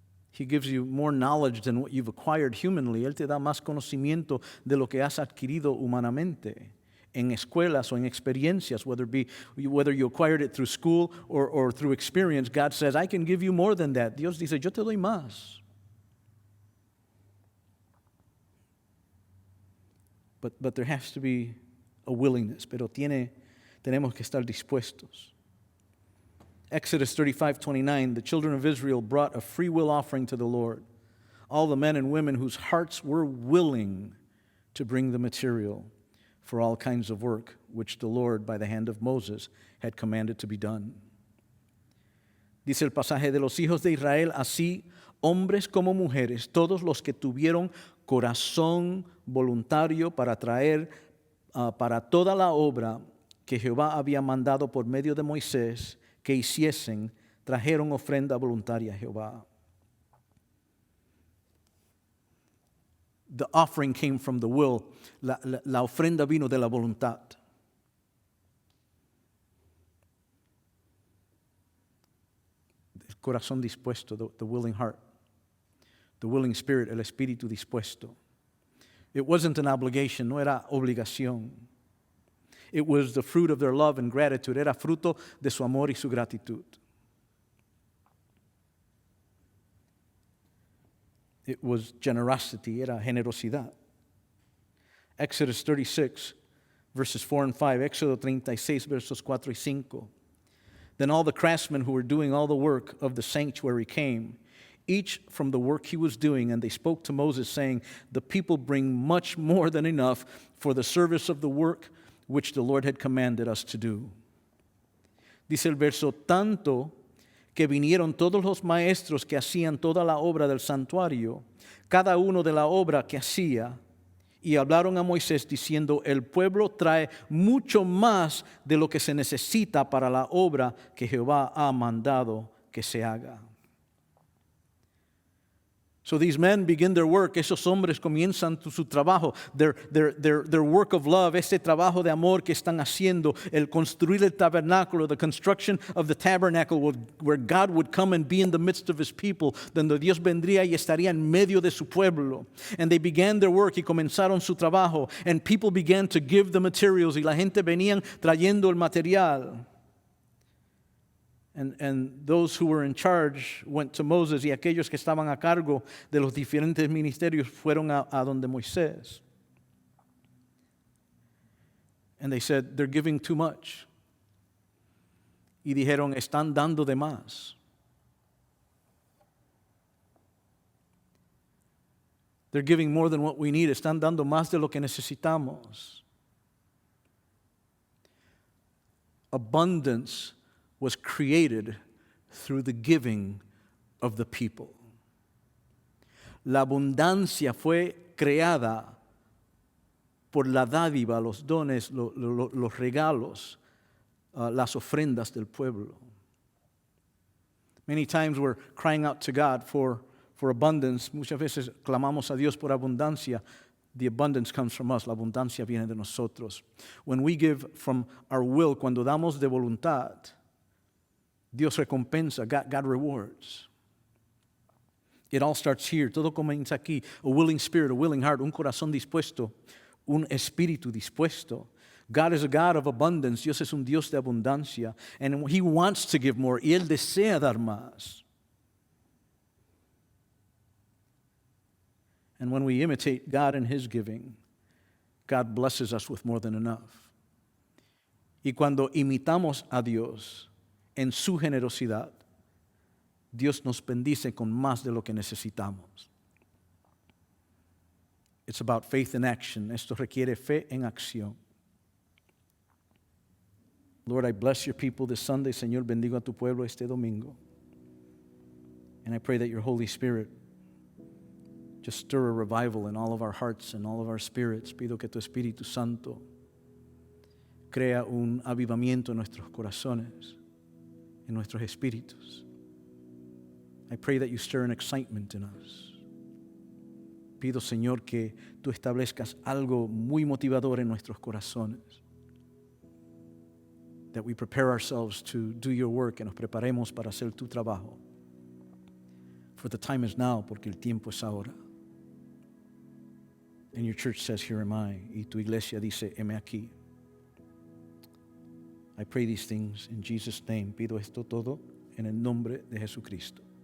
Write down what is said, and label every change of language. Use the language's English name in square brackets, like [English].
[English] He gives you more knowledge than what you've acquired humanly. [Spanish] Él te da más conocimiento de lo que has adquirido humanamente en escuelas o en experiencias, [English] whether you acquired it through school or through experience. God says, I can give you more than that. [Spanish] Dios dice, yo te doy más. [English] But there has to be a willingness, [Spanish] pero tenemos que estar dispuestos. [English] Exodus 35:29, the children of Israel brought a free will offering to the Lord. All the men and women whose hearts were willing to bring the material for all kinds of work, which the Lord, by the hand of Moses, had commanded to be done. [Spanish] Dice el pasaje de los hijos de Israel, así hombres como mujeres, todos los que tuvieron corazón voluntario para traer para toda la obra que Jehová había mandado por medio de Moisés, que hiciesen, trajeron ofrenda voluntaria a Jehová. [English] The offering came from the will. [Spanish] La ofrenda vino de la voluntad. El corazón dispuesto, [English] the willing heart. The willing spirit, [Spanish] el espíritu dispuesto. [English] It wasn't an obligation, [Spanish] no era obligación. [English] It was the fruit of their love and gratitude. [Spanish] Era fruto de su amor y su gratitud. [English] It was generosity. [Spanish] Era generosidad. [English] Exodus 36, verses 4 and 5. [Spanish] Éxodo 36, versos 4 y 5. [English] Then all the craftsmen who were doing all the work of the sanctuary came, each from the work he was doing, and they spoke to Moses, saying, the people bring much more than enough for the service of the work which the Lord had commanded us to do. [Spanish] Dice el verso, tanto que vinieron todos los maestros que hacían toda la obra del santuario, cada uno de la obra que hacía, y hablaron a Moisés diciendo, el pueblo trae mucho más de lo que se necesita para la obra que Jehová ha mandado que se haga. [English] So these men begin their work, [Spanish] esos hombres comienzan su trabajo, [English] their work of love, [Spanish] este trabajo de amor que están haciendo, el construir el tabernáculo, [English] the construction of the tabernacle where God would come and be in the midst of his people, [Spanish] donde Dios vendría y estaría en medio de su pueblo. [English] And they began their work [Spanish] y comenzaron su trabajo, [English] and people began to give the materials, [Spanish] y la gente venían trayendo el material. [English] And those who were in charge went to Moses, [Spanish] y aquellos que estaban a cargo de los diferentes ministerios fueron a donde Moisés. [English] And they said, they're giving too much. [Spanish] Y dijeron, están dando de más. [English] They're giving more than what we need. [Spanish] Están dando más de lo que necesitamos. [English] Abundance was created through the giving of the people. [Spanish] La abundancia fue creada por la dádiva, los dones, los regalos, las ofrendas del pueblo. [English] Many times we're crying out to God for abundance. [Spanish] Muchas veces clamamos a Dios por abundancia. [English] The abundance comes from us. [Spanish] La abundancia viene de nosotros. [English] When we give from our will, [Spanish] cuando damos de voluntad, Dios recompensa, [English] God rewards. It all starts here. [Spanish] Todo comienza aquí. [English] A willing spirit, a willing heart, [Spanish] un corazón dispuesto, un espíritu dispuesto. [English] God is a God of abundance. [Spanish] Dios es un Dios de abundancia. [English] And He wants to give more. [Spanish] Y Él desea dar más. [English] And when we imitate God in His giving, God blesses us with more than enough. [Spanish] Y cuando imitamos a Dios en su generosidad, Dios nos bendice con más de lo que necesitamos. [English] It's about faith in action. [Spanish] Esto requiere fe en acción. [English] Lord, I bless your people this Sunday. [Spanish] Señor, bendigo a tu pueblo este domingo. [English] And I pray that your Holy Spirit just stir a revival in all of our hearts and all of our spirits. [Spanish] Pido que tu Espíritu Santo crea un avivamiento en nuestros corazones, en nuestros espíritus. [English] I pray that you stir an excitement in us. [Spanish] Pido, Señor, que tú establezcas algo muy motivador en nuestros corazones. [English] That we prepare ourselves to do your work, [Spanish] que nos preparemos para hacer tu trabajo. [English] For the time is now, [Spanish] porque el tiempo es ahora. [English] And your church says, here am I. [Spanish] Y tu iglesia dice, heme aquí. [English] I pray these things in Jesus' name. [Spanish] Pido esto todo en el nombre de Jesucristo.